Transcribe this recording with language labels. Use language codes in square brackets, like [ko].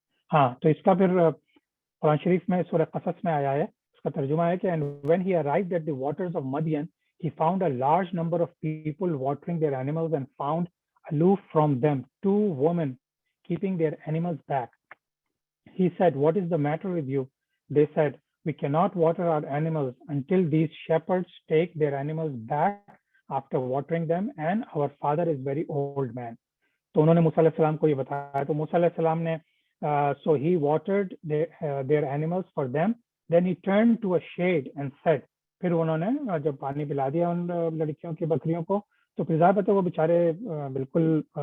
[ur] ہاں، تو اس کا پھر قرآن شریف میں سورہ قصص میں آیا ہے، اس کا ترجمہ ہے کہ [en] and when he arrived at the waters of Madian he found a large number of people watering their animals and found aloof from them 2 women keeping their animals back. He said, what is the matter with you? They said, we cannot water our animals until these shepherds take their animals back after watering them, and our father is very old man. [ur] تو انہوں نے موسیٰ علیہ السلام کو یہ بتایا، تو موسیٰ علیہ السلام نے [en] so he watered their animals for them, then he turned to a shade and said, [ur] پھر انہوں نے جب پانی پلا دیا ان لڑکیوں کی بکریوں کو تو پھر ظاہر ہے وہ بیچارے بالکل